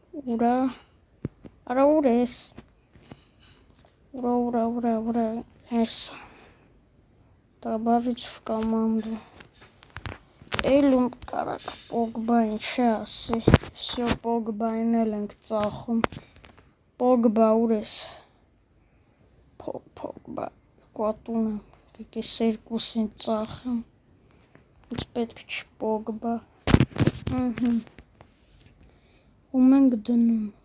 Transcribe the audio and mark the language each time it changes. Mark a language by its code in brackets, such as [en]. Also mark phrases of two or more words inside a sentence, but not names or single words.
[hy] Ура. Արա ուր ես։ Ура. [ru] Հեսա։ Добавить в команду. [hy] Էլում կարակ Պոգբային չի ասի։ Всё, Պոգբային էլ ենք ծախում։ Պոգբա ուր ես։ Պոգբա կոտուն եմ։ Կեկես երկուսին ծախեմ։ Ինձ պետք չի Պոգբա։ Ում ենք դնում։